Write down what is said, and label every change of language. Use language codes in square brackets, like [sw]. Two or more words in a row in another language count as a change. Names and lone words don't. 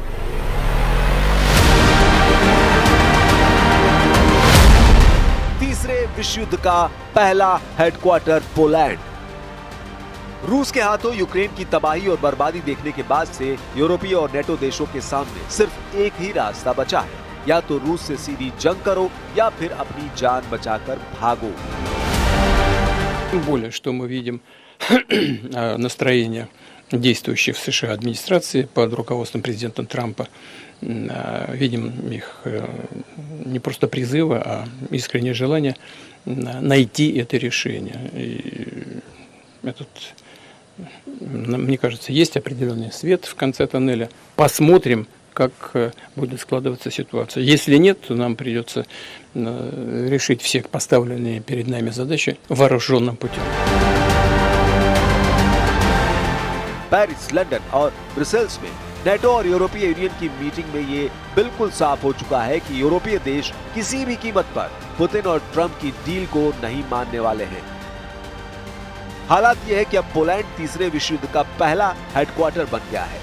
[hi] तीसरे विश्व युद्ध का पहला हेडक्वार्टर पोलैंड। रूस के हाथों यूक्रेन की तबाही और बर्बादी देखने के बाद से यूरोपीय और नेटो देशों के सामने सिर्फ एक ही रास्ता बचा है, या तो रूस से सीधी जंग करो या फिर अपनी जान बचाकर भागो। [ru] Тем более, что мы видим настроение действующей в США администрации под руководством президента Трампа. Видим их не просто призывы, а искреннее желание найти это решение. И мне кажется, есть определенный свет в конце тоннеля. Посмотрим, как будет складываться ситуация. Если нет, то нам придется решить все поставленные перед нами задачи вооруженным путем. [hi] पेरिस, लंदन और ब्रसेल्स में नेटो और यूरोपीय यूनियन की मीटिंग में ये बिल्कुल साफ हो चुका है कि यूरोपीय देश किसी भी कीमत पर पुतिन और ट्रंप की डील को नहीं मानने वाले हैं। हालात ये है कि अब पोलैंड तीसरे विश्व युद्ध का पहला हेडक्वार्टर बन गया है।